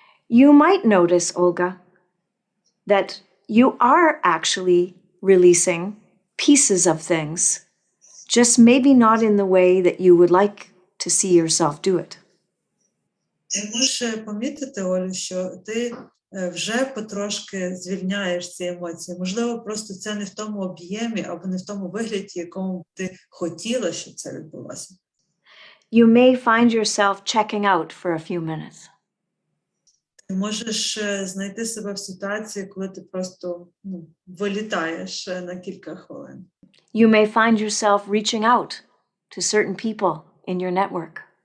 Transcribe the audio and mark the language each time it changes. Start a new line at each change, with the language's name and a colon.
English: You might notice, Olga, that you are actually releasing pieces of things, just maybe not in the way that you would like to see yourself do it.
Ukrainian: Ти можеш помітити, Олю, що ти вже потрошки звільняєш ці емоції. Можливо, просто це не в тому об'ємі або не в тому вигляді, якому ти хотіла, щоб це відбулося.
English: You may find yourself checking out for a few minutes.
Ukrainian: Ти можеш знайти себе в ситуації, коли ти просто вилітаєш на кілька хвилин.
English: You may find yourself reaching out to certain people in your network.